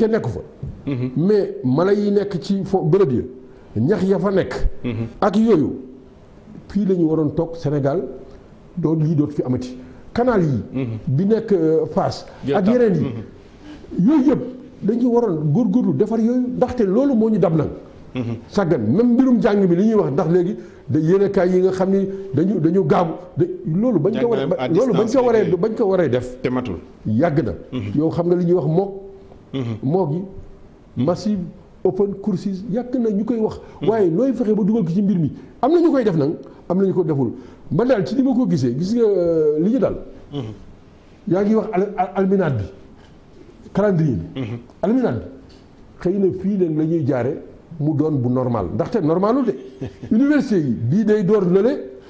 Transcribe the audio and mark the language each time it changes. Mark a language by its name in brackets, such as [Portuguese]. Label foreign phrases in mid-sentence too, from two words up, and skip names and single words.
[Wolof] kenn nekku fa mais mala yi nekk ci fo bërëb ya ñax ya fa nekk ak yooyu fii la ñu waroon toog Sénégal doon lii dootu fi amati canal yi bi nekk Fass ak yeneen yi yooyu yëpp dañu waroon góorgóorlu defar yooyu ndaxte loolu moo ñu dab nag sàggan même mbirum jàng mi li ñuy wax ndax léegi da yéenekaay yi nga xam ni dañu gaamu loolu bañ ko waree def te matul yàgg na yow xam nga li ñuy wax moog yi [English] massive open courses [Wolof] yàgg na ñu koy wax waaye nooy fexe ba dugal ko ci mbir mi am na ñu koy def nag am na ñu ko deful man daal ci ni ma ko gisee gis nga li ñu dal yaa ngi wax alminaat bi calendrier bi alminaat bi xëy na fii leen la ñuy jaare mu doon bu normal ndaxte normalul de université yi bii day door lële